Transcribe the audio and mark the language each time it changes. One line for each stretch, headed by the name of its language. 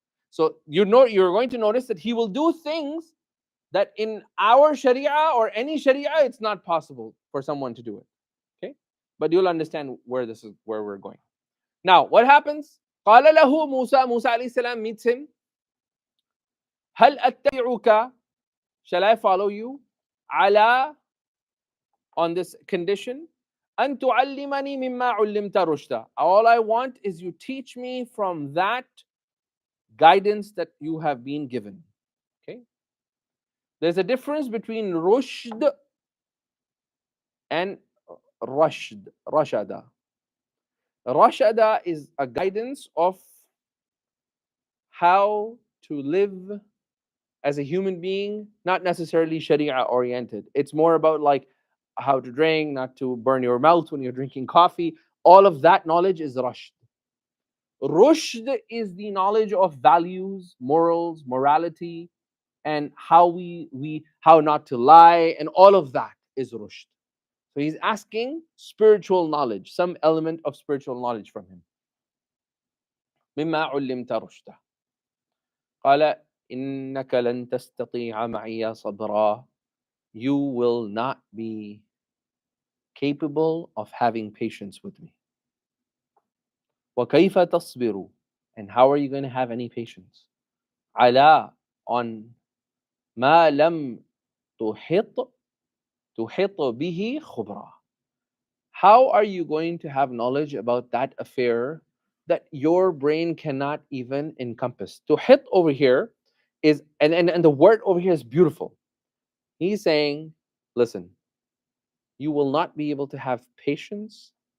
English: So you're going to notice that He will do things that in our sharia or any sharia, it's not possible for someone to do it. Okay? But you'll understand where we're going. Now, what happens?
Arabic: قال له موسى,
English: Musa alayhi salam meets him.
Arabic: هل أتبعك?
English: Shall I follow you?
Arabic: على,
English: on this condition,
Arabic: أن تعلمني مما علمت رشدا.
English: All I want is you teach me from that guidance that you have been given. Okay? There's a difference between rushd and rashada. Rashada is a guidance of how to live as a human being, not necessarily sharia oriented. It's more about like how to drink, not to burn your mouth when you're drinking coffee. All of that knowledge is rushd. Rushd is the knowledge of values, morals, morality, and how how not to lie, and all of that is rushd. So he's asking spiritual knowledge, some element of spiritual knowledge from him.
Arabic: مما علمت رشدا. قال إنك لن تستطيع معي صبرا.
English: You will not be capable of having patience with me.
Arabic: وكيف تصبر?
English: And how are you going to have any patience?
Arabic: على, on ما لم تحط به خبرا.
English: How are you going to have knowledge about that affair that your brain cannot even encompass? Tuhit over here is, and the word over here is beautiful. He's saying, listen, you will not be able to have patience.